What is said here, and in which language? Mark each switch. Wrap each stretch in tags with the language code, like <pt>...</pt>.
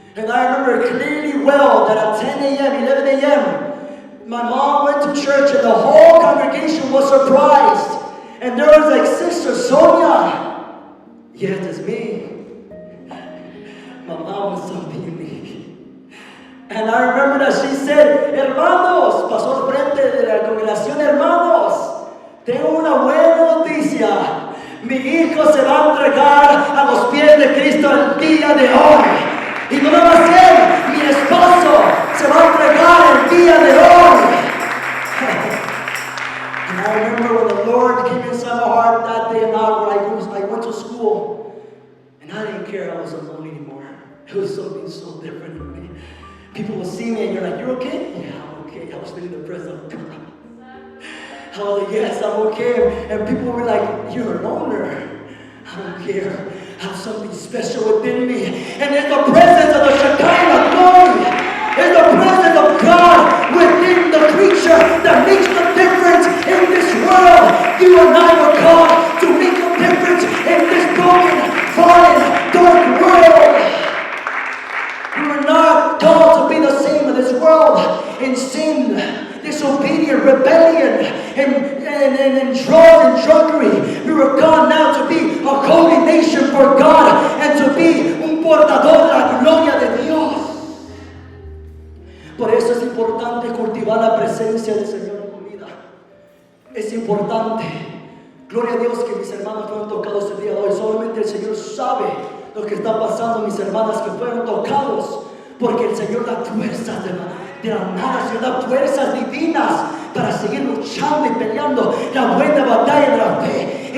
<en>And I remember clearly well that at 10 a.m., 11 a.m., my mom went to church and the whole congregation was surprised. And there was like, Sister Sonia. Yes, it's me. mom was something unique. And I remember that she said,</en> <es>hermanos, pasó al frente de la congregación, hermanos, tengo una buena noticia. Mi hijo se va a entregar a los pies de Cristo el día de hoy. Y no lo va a hacer, mi esposo se va a entregar el día de hoy.</es> <en>And I remember when the Lord came inside my heart that day and hour, I went to school. And I didn't care I was alone anymore. It was something so different for me. People will see me and you're like, you're okay? Yeah, I'm okay. I was feeling the presence of God. I was like, yes, I'm okay. And people were like, you're a loner. I don't care. I have something special within me. And it's the presence of the Shekinah glory. It's the presence of God within the creature that makes the difference in this world. You and I were called to make a difference in this broken, fallen, dark world. We were not called to be the same in this world in sin, disobedience, rebellion, and drugs and druggery. We were called now to be a holy nation for God and to be</en> <es>un portador de la gloria de Dios. Por eso es importante cultivar la presencia del Señor en tu vida. Es importante. Gloria a Dios que mis hermanos fueron tocados el día de hoy. Solamente el Señor sabe lo que está pasando, mis hermanas que fueron tocados. Porque el Señor da fuerzas de la nada, Señor da fuerzas divinas para seguir luchando y peleando la buena batalla de la fe.</es>